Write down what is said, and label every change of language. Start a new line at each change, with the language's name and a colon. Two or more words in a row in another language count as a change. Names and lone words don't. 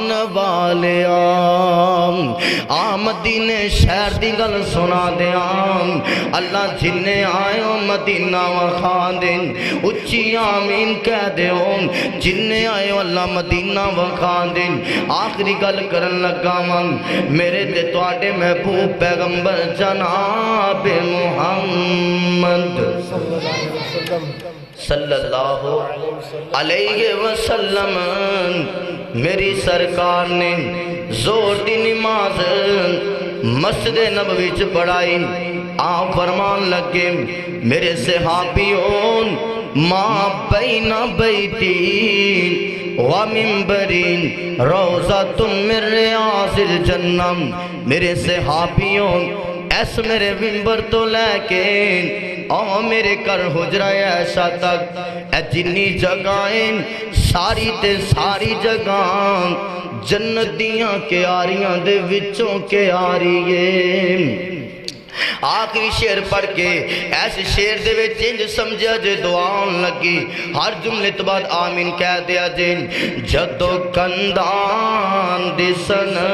Punjabi: والیا آ مدینے شہر دی گل سنا دیاں اللہ جنے آیو مدینہ وکھا دے اچی آمین کہہ دیو جنے آیو اللہ مدینہ وکھا دے آخری گل کرن لگا واں میرے تے تہاڈے محبوب پیغمبر جناب محمد
Arabic: صلى الله عليه وسلم
Punjabi: میری سرکار نے ظہر دی نماز مسجد نبوی چ پڑھائی آپ فرمان لگے میرے صحابیو ما
Arabic: بين بيتي ومنبري روضة من رياض الجنة
Punjabi: میرے صحابیو ایس میرے منبر توں لے کے او میرے گھر حجرہ عائشہ تک اے جنی جگہ اے ساری تے ساری جگہ جنت دیاں کیاریاں دے وچوں کیاری ہے آخری شعر پڑھ کے ایسے شعر دے وچ انج سمجھیا جے دعا ہون لگی ہر جملے توں بعد آمین کہہ دیا جے جدوں کندھاں دسن